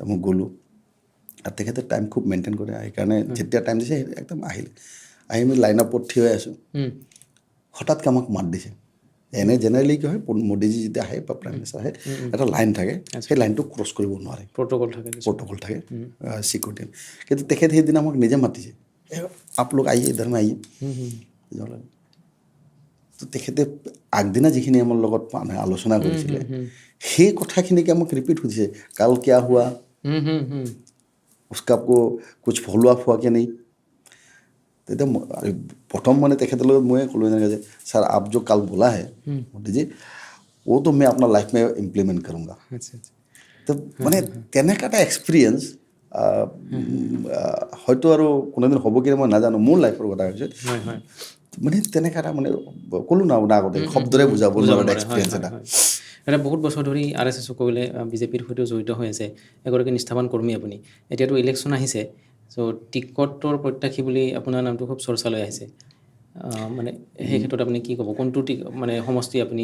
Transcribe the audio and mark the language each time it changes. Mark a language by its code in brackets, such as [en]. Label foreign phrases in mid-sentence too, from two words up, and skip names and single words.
[as] মই গ'লোঁ আৰু তেখেতে টাইম খুব মেইনটেইন কৰে সেইকাৰণে যেতিয়া টাইম দিছে একদম আহিলে আহি আমি লাইন আপত থিয় হৈ আছোঁ হঠাৎকৈ আমাক মাত দিছে এনে জেনেৰেলি কি হয় মোদীজী যেতিয়া আহে বা [en] prime minister [as] আহে এটা লাইন থাকে সেই লাইনটো ক্ৰছ কৰিব নোৱাৰে প্ৰট'কল থাকে চিকিউৰিটি কিন্তু তেখেতে সেইদিনা আমাক নিজে মাতিছে [hi] आप लोग आइए इधर में आइए [as] তো তেখেতে আগদিনা যিখিনি আমাৰ লগত আলোচনা কৰিছিলে সেই কথাখিনিকে আমাক ৰিপিট সুধিছে [hi] कल क्या हुआ उसका आपको कुछ फॉलो अप हुआ क्या नहीं [as] তেতিয়া প্ৰথম মানে তেখেতৰ লগত ময়ে ক'লোঁ এনেকৈ যে [hi] सर आप जो कल बोला है मोदी जी वो तो मैं अपना लाइफ में इम्प्लीमेंट करूँगा [as] তো মানে তেনেকুৱা এটা এক্সপিৰিয়েঞ্চ হয়তো আৰু কোনোদিন হ'ব কি মই নাজানো মোৰ লাইফৰ কথা হৈছে মানে তেনেকুৱা এটা মানে ক'লোঁ না আপোনাৰ আগতে শব্দৰে বুজাব নোৱাৰা এটা এক্সপিৰিয়েঞ্চ এটা বহুত বছৰ ধৰি RSS কৰিলে বিজেপিৰ সৈতে জড়িত হৈ আছে এগৰাকী নিষ্ঠাৱান কৰ্মী আপুনি এতিয়াতো ইলেকশ্যন আহিছে চ' টিকটৰ প্ৰত্যাশী বুলি আপোনাৰ নামটো খুব চৰ্চালৈ আহিছে মানে সেই ক্ষেত্ৰত আপুনি কি ক'ব কোনটো মানে সমষ্টি আপুনি